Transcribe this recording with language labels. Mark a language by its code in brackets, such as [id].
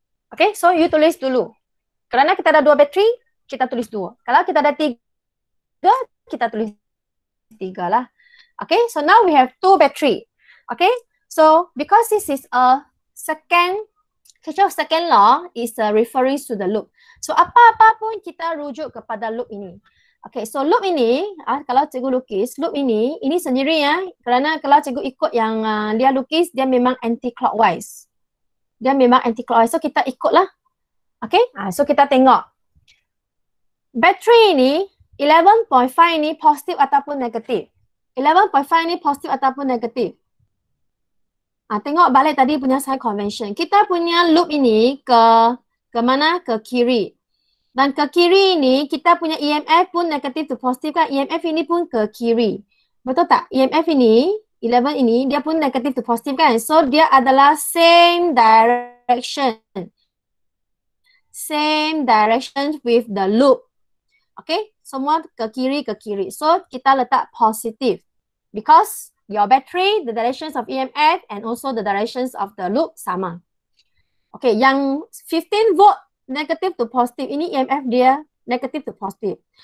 [ms] Okay, so you tulis dulu. Kerana kita ada 2 bateri, kita tulis 2. Kalau kita ada 3, kita tulis 3 lah. [en] Okay, so now we have 2 bateri. Okay, so because this is a Kirchhoff's second law is referring to the loop. [ms] So apa-apa pun kita rujuk kepada loop ini. Okay, so loop ini, kalau cikgu lukis, loop ini sendiri ya. Kerana kalau cikgu ikut yang dia lukis, dia memang anti-clockwise. Dia memang anti-clockwise, so kita ikutlah. Okay, so kita tengok. Bateri ini, 11.5 ini positif ataupun negatif. 11.5 ini positif ataupun negatif. Tengok balik tadi punya sign convention. Kita punya loop ini ke mana? Ke kiri. Dan ke kiri ini kita punya EMF pun negatif to positif kan? EMF ini pun ke kiri. Betul tak? EMF ini, 11 ini dia pun negatif to positif kan? So dia adalah [en] same direction. Same direction with the loop. Okay? [ms] Semua ke kiri. So kita letak positif. [en] Because your battery, the directions of EMF and also the directions of the loop [ms] sama. [en] Okay, yang 15 volt negative to positive, [ms] ini EMF dia [en] negative to positive.